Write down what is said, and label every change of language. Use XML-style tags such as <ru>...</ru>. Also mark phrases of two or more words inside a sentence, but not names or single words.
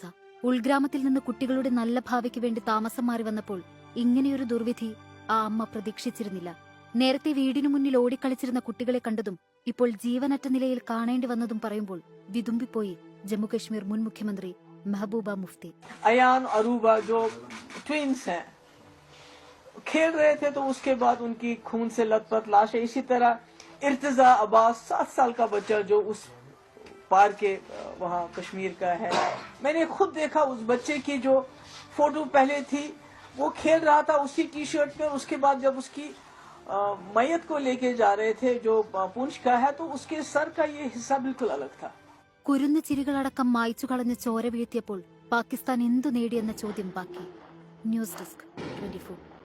<ml>ഉൾഗ്രാമത്തിൽ നിന്ന് കുട്ടികളുടെ നല്ല ഭാവിക്ക് വേണ്ടി താമസം മാറി വന്നപ്പോൾ ഇങ്ങനെയൊരു ദുർവിധി ആ അമ്മ പ്രതീക്ഷിച്ചിരുന്നില്ല. നേരത്തെ വീടിനു മുന്നിൽ ഓടിക്കളിച്ചിരുന്ന കുട്ടികളെ കണ്ടതും ഇപ്പോൾ ജീവനറ്റ നിലയിൽ കാണേണ്ടി വന്നതും പറയുമ്പോൾ വിതുമ്പിപ്പോയി ജമ്മുകശ്മീർ മുൻ മുഖ്യമന്ത്രി മെഹബൂബ മുഫ്തി.</ml> <hi>अयान अरूबा जो ट्विंस हैं खेल रहे थे तो उसके बाद उनकी खून से लथपथ लाश है. इसी तरह इर्तिजा अब्बास 7 साल का बच्चा जो उस पार के वहाँ कश्मीर का है, मैंने खुद देखा उस बच्चे की जो फोटो पहले थी वो खेल रहा था उसी टी शर्ट में. उसके बाद जब उसकी मैयत को लेके जा रहे थे जो पूंछ का है तो उसके सर का ये हिस्सा बिल्कुल अलग था.</hi> <ml>കുരുന്നു ചിരികളടക്കം മായ്ച്ചു കളഞ്ഞ് ചോര വീഴ്ത്തിയപ്പോൾ പാകിസ്ഥാൻ എന്തു നേടിയെന്ന ചോദ്യം ബാക്കി. ന്യൂസ് ഡെസ്ക് 24.</ml>